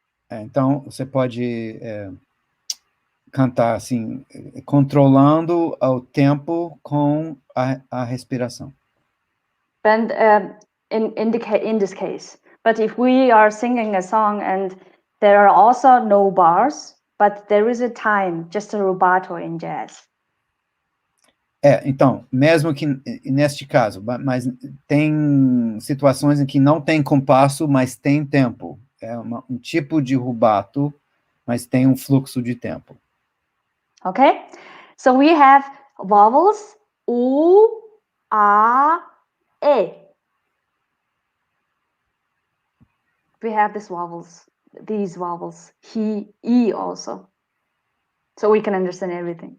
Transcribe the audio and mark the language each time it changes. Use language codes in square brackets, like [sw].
[pt] Então, você pode cantar assim, controlando o tempo com a respiração. [en] And in this case, but if we are singing a song and there are also no bars, but there is a time, just a rubato in jazz. [pt] Então, mesmo que neste caso, mas tem situações em que não tem compasso, mas tem tempo. É um tipo de rubato, mas tem um fluxo de tempo. [en] Okay, so we have vowels U, A, E. We have these vowels. these vowels, he, e also. So we can understand everything.